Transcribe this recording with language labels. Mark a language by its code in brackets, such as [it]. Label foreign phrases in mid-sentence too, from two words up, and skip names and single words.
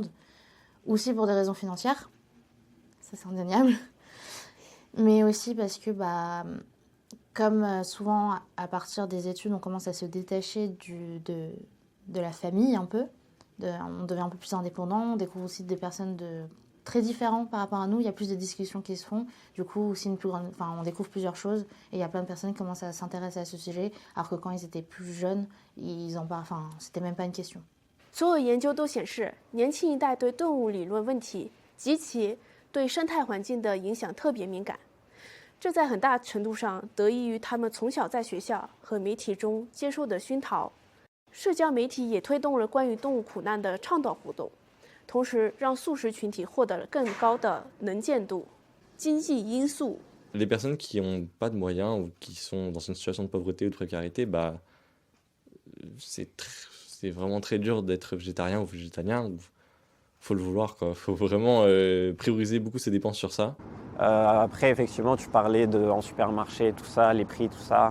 [fr] Aussi pour des raisons financières. Ça c'est indéniable, mais aussi parce que comme souvent à partir des études, on commence à se détacher de la famille un peu. On devient un peu plus indépendant, on découvre aussi des personnes très différentes par rapport à nous. Il y a plus de discussions qui se font. Du coup, aussi on découvre plusieurs choses. Et il y a plein de personnes qui commencent à s'intéresser à ce sujet, alors que quand ils étaient plus jeunes, c'était même pas une question. [zh] 所有研究都显示，年轻一代对动物理论问题及其对生态环境的影响特别敏感。这在很大程度上得益于他们从小在学校和媒体中接受的熏陶。社交媒体也推动了关于动物苦难的倡导活动，同时让素食群体获得了更高的能见度。经济因素 [fr] Les personnes qui n'ont pas de moyens ou qui sont dans une situation de pauvreté ou de précarité, c'est vraiment très dur d'être végétarien ou végétalien. Faut le vouloir, quoi. Faut vraiment prioriser beaucoup ses dépenses sur ça. Après, effectivement, tu parlais en supermarché, tout ça, les prix, tout ça.